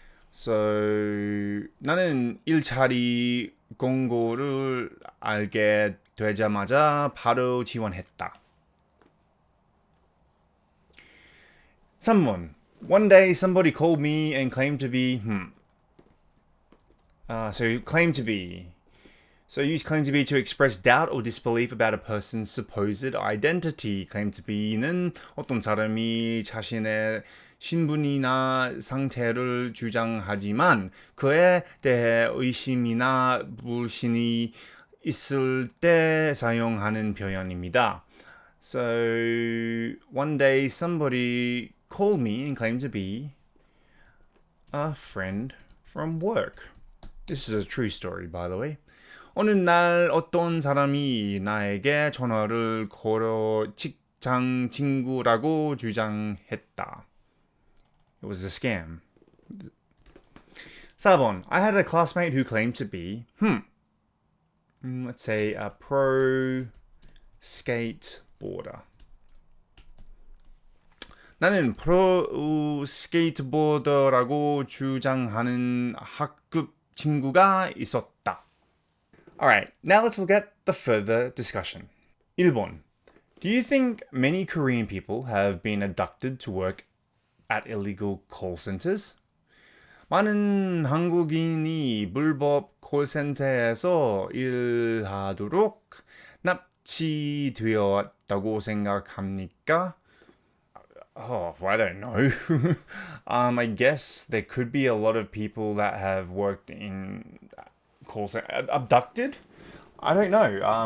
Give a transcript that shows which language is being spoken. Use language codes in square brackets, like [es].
[ko] So, 나는 일자리 공고를 알게 되자마자 바로 지원했다. 3번. [en] One day somebody called me and claimed to be So claim to be. So use claim to be to express doubt or disbelief about a person's supposed identity. [ko] Claim to be는 어떤 사람이 자신의 신분이나 상태를 주장하지만 그에 대해 의심이나 불신이 있을 때 사용하는 표현입니다. [en] So one day somebody called me and claimed to be a friend from work. This is a true story, by the way. [ko] 어느 날 어떤 사람이 나에게 전화를 걸어 직장 친구라고 주장했다. [en] It was a scam. 4번. I had a classmate who claimed to be, let's say a pro skateboarder. [ko] 나는 프로 스케이트보더라고 주장하는 학급 친구가 있었다. [en] Alright, now let's look at the further discussion. [ko] 1번. [en] Do you think many Korean people have been abducted to work at illegal call centers? [ko] 많은 한국인이 불법 콜센터에서 일하도록 납치되었다고 생각합니까? [en] Oh, I don't know. I guess there could be a lot of people that have worked in call center abducted. I don't know.